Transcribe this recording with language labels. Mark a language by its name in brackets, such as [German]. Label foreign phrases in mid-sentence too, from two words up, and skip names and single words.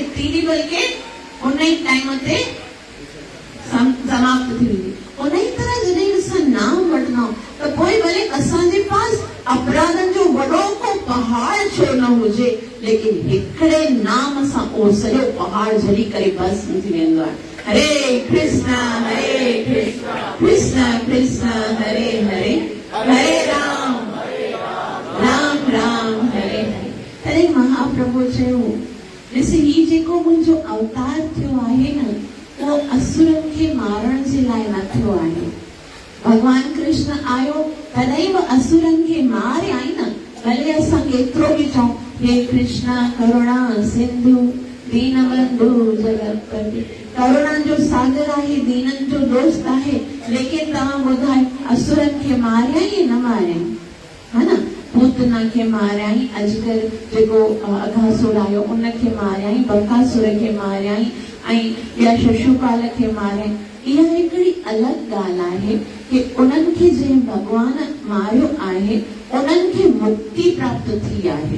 [Sindhi] तीली बल्कि उन ई टाइम ते समाप्त थी वेंदी। उन ई तरह जॾहिं असां नाम वठंदा त पोइ भले असांजे पास अपराधन जो वॾो को पहाड़ छो न हुजे, लेकिन हिकिड़े नाम सां उहो सॼो पहाड़ झली करे बस थी वेंदो आहे। [Sanskrit] हरे कृष्ण कृष्ण कृष्ण हरे हरे हरे राम राम राम हरे हरे। [Sindhi] तॾहिं महाप्रभु चयो ॾिस ही जेको मुंहिंजो अवतार थियो आहे न उहो असुरनि खे मारण जे लाइ न थियो आहे। भगवान कृष्ण आयो तॾहिं बि असुरनि खे मारियाई न। भले असां केतिरो बि चऊं हे कृष्ण करुणा सिंधु दीनबंधु जगतपति, करुणा जो सागर आहे, दीननि जो दोस्त आहे, लेकिन तव्हां ॿुधायो असुरनि खे मारियाई न मारियाई? है न, पूतना खे मारियाई, अजगर जेको अघासुर आयो उन खे मारियाई, बकासुर खे मारियाई ऐं ॿिया शिशुपाल खे मारियाई। इहा हिकिड़ी अलॻि ॻाल्हि आहे कि उन्हनि खे जंहिं भॻवान मारियो आहे उन्हनि खे मुक्ति प्राप्त थी आहे।